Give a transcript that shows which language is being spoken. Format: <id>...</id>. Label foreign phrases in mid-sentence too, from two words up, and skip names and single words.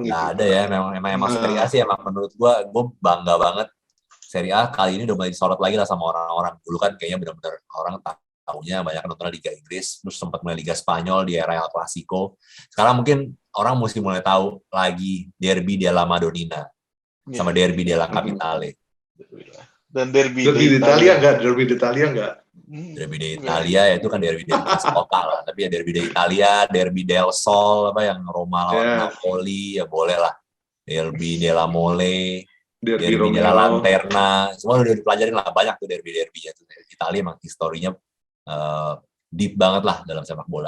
<id>nggak ada ya, memang Serie A sih emang menurut gue bangga banget Serie A kali ini udah mulai disorot lagi lah sama orang-orang. Dulu kan kayaknya benar-benar orang tahunya banyak nonton Liga Inggris, terus sempat mulai Liga Spanyol di era El Clasico. Sekarang mungkin orang mesti mulai tahu lagi Derby della Madonnina sama Derby della Capitale. Dan Derby d'Italia nggak? Derby d'Italia itu kan derby kota lah, tapi ya Derby d'Italia, Derby del Sol, apa yang Roma lawan Napoli ya boleh lah, Derby della Mole, Derby della Lanterna, semua udah dipelajarin lah, banyak tuh derby-nya tuh. Italia emang historinya deep banget lah dalam sepak bola.</id>